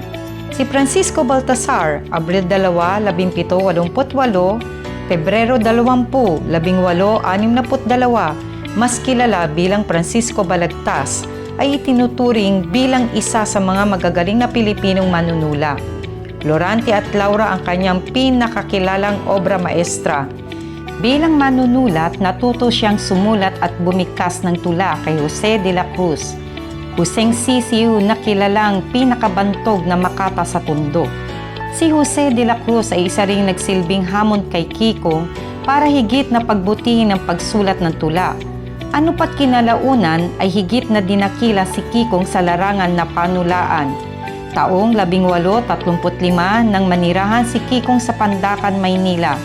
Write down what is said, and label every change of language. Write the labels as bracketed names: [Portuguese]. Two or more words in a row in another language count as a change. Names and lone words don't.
[Filipino] Si Francisco Baltasar, Abril 2, 1788, Pebrero 20, 1862, mas kilala bilang Francisco Balagtas, ay itinuturing bilang isa sa mga magagaling na Pilipinong manunula. Florante at Laura ang kanyang pinakakilalang [Spanish] obra maestra. [Filipino] Bilang manunulat, natuto siyang sumulat at bumikas ng tula kay Jose de la Cruz, Huseng Sisiu na kilalang pinakabantog na makata sa tundo. Si Jose de la Cruz ay isa ring nagsilbing hamon kay Kikong para higit na pagbutihin ang pagsulat ng tula. Ano pat kinalaunan ay higit na dinakila si Kikong sa larangan na panulaan. Taong 1835 nang manirahan si Kikong sa Pandakan, Maynila.